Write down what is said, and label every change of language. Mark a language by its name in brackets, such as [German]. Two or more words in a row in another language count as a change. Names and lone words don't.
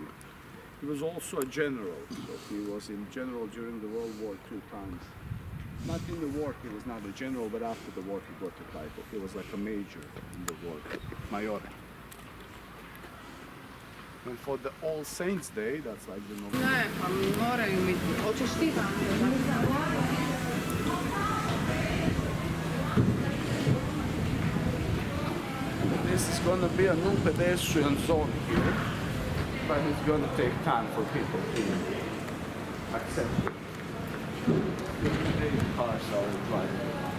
[English] He was also a general, so he was in general during the World War II times. Not in the war, he was not a general, but after the war he got the title. He was like a major in the war, mayor. And for the All Saints Day, that's like the November. [Croatian] Ne, pa moraju mi... Hoćeš ti tam? [English] This is going to be a new pedestrian zone here, but it's going to take time for people to accept it. The cars are driving.